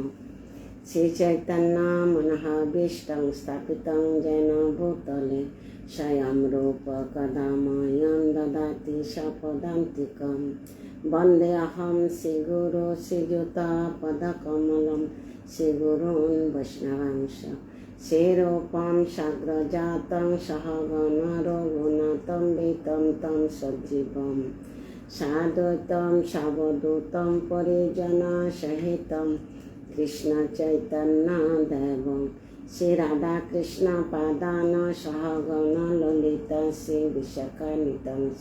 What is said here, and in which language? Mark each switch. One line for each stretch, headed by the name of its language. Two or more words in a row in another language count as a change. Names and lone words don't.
Sanskrit: শ্রী চৈতন্য মনোভীষ্টং স্থাপিतं येन ভূতলে স্বয়ং রূপ কদা মह्यं দদাতি স্বপদান্তিকं। বন্দেऽহং শ্রীগুরু শ্রীযুতপদকমलं শ্রীগুরূन् वैष्णवांश्च। श्रीरूपं साग्रजातं सहगण रघुनाथं वितं तं सजीवं साद्वैतं सावधूतं परिजनसहितं कृष्णचैतन्यदेवं श्रीराधाकृष्णपादान् सहगण ललिता श्रीविशाखान्वितं च।